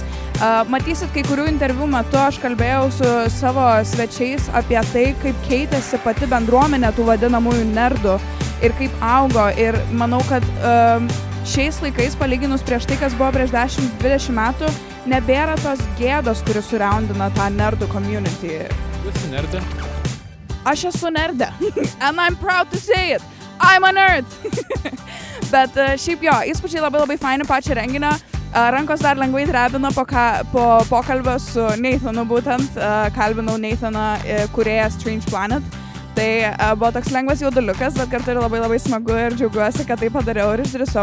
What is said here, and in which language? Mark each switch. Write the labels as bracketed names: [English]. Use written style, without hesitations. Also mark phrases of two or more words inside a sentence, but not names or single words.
[Lithuanian] Matysit, kai kurių interviu metu aš kalbėjau su savo svečiais apie tai, kaip keitėsi pati bendruomenė tų vadinamųjų nerdų ir kaip augo. Ir manau, kad šiais laikais, palyginus prieš tai, kas buvo prieš 10-20 metų, nebėra tos gėdos, kuris suraundina tą nerdų community. Tu esi nerdė? Aš esu nerdė. [English] And I'm proud to say it. I'm a nerd. [Lithuanian] Bet šiaip jo, įspūdžiai labai faini pačią renginio. Rankos dar lengvai drebino po pokalbio su Nathanu būtent. Kalbinau Nathaną, kūrėją Strange Planet. Tai buvo toks lengvas jauduliukas, bet kartu ir labai smagu ir džiaugiuosi, kad tai padariau ir išdrįsau.